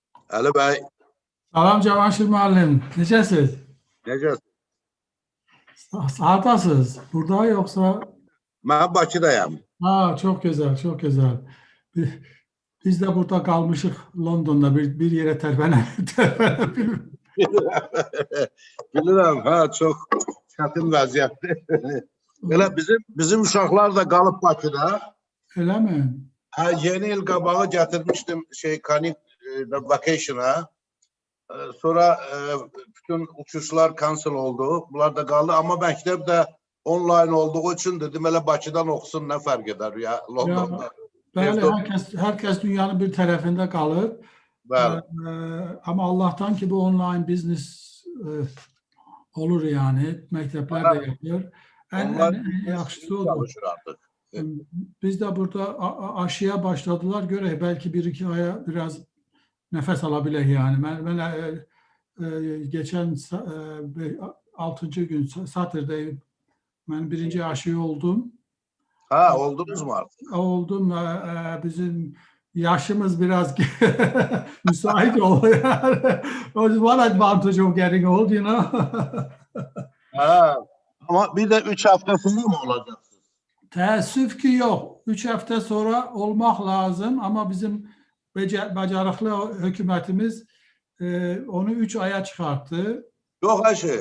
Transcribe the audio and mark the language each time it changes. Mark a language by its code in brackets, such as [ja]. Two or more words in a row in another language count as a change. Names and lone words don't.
[tr] Ali Bey, [az] Salam Cavanşir müəllim. Necəsiz? necəsiz? Hardasınız? Burada yoksa? [tr] Ben Bakıdayım. Ha, çok güzel, çok güzel. Bi- Biz de burada kalmışık London'da bir yere terpenebiliriz. [az] Bilirəm, ha, çox çətin vəziyyətdir. Elə bizim uşaqlar da qalıb Bakıda. [tr] Öyle mi? [az] Ha, yeni il qabağı gətirmişdim vacation'a. Sonra bütün uçuşlar cancel oldu. Bunlar da qaldı. Amma məktəb də online olduğu için dedim elə Bakıdan oxusun nə fərq edər ya Londonda. Bəli, [tr] herkes dünyanın bir tarafında kalır. [az] Bəli. [tr] Ama Allah'tan ki bu [en] online business [tr] olur yani. Mektepler de yapıyor. En yaxşısı odur. Çalışır artık. Biz de burada aşıya başladılar. Göre belki bir iki aya biraz nefes alabilir yani. Ben geçen 6. gün Satırday ben birinci aşı oldum. Ha, oldunuz mu artık? Oldum. Bizim yaşımız biraz müsait oluyor. [en] One advantage of getting old, you know. [tr] Ha, ama bir de 3 hafta sonra mı olacaksınız? Teessüf ki yok. 3 hafta sonra olmak lazım ama bizim becerikli hükümetimiz onu 3 aya çıkarttı. Yok her şey.